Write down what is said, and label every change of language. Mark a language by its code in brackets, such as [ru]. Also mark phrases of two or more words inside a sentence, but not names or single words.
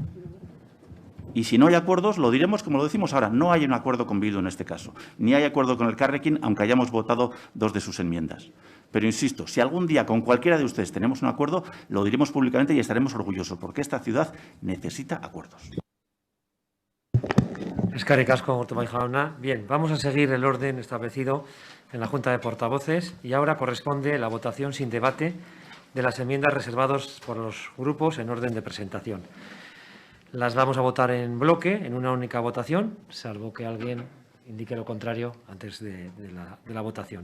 [es] Y si no hay acuerdos, lo diremos como lo decimos ahora. No hay un acuerdo con Bildu en este caso. Ni hay acuerdo con el Carrequín, aunque hayamos votado 2 de sus enmiendas. Pero insisto, si algún día con cualquiera de ustedes tenemos un acuerdo, lo diremos públicamente y estaremos orgullosos, porque esta ciudad necesita acuerdos. [eu] Eskerrik asko, Ortubay jauna. [es] Bien, vamos a seguir el orden establecido en la Junta de Portavoces y ahora corresponde la votación sin debate de las enmiendas reservadas por los grupos en orden de presentación. Las vamos a votar en bloque, en una única votación, salvo que alguien indique lo contrario antes de la votación.